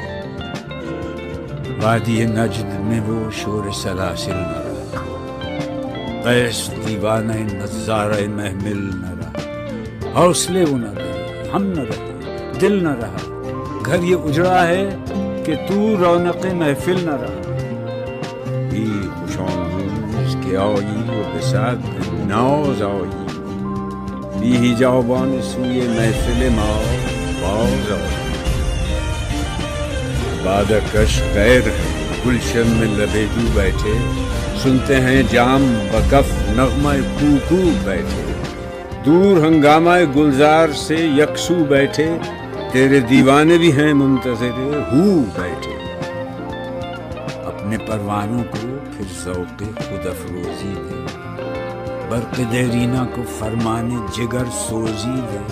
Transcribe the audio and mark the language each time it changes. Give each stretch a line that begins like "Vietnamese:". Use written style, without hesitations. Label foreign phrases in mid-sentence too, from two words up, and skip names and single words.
Urdu: وادی نجد میں وہ شور سلاسل نہ رہا، قیس دیوانہ نظارہ محمل نہ رہا، حوصلے وہ نہ رہے، ہم نہ رہے، دل نہ رہا، گھر یہ اجڑا ہے کہ تو رونق محفل نہ رہا۔ خوش اس کے
Persian: که آیی و به صد ناز آیی، بی حجابان سوی محفل ما باز آیی.
Urdu: بادہ کش غیر ہے گلشن میں لبیدو بیٹھے، سنتے ہیں جام بکف نغمہ کوکو بیٹھے، دور ہنگامہ گلزار سے یکسو بیٹھے، تیرے دیوانے بھی ہیں منتظر ہو بیٹھے. اپنے پروانوں کو پھر ذوق خود افروزی دے، برق دیرینہ کو فرمان جگر سوزی دے.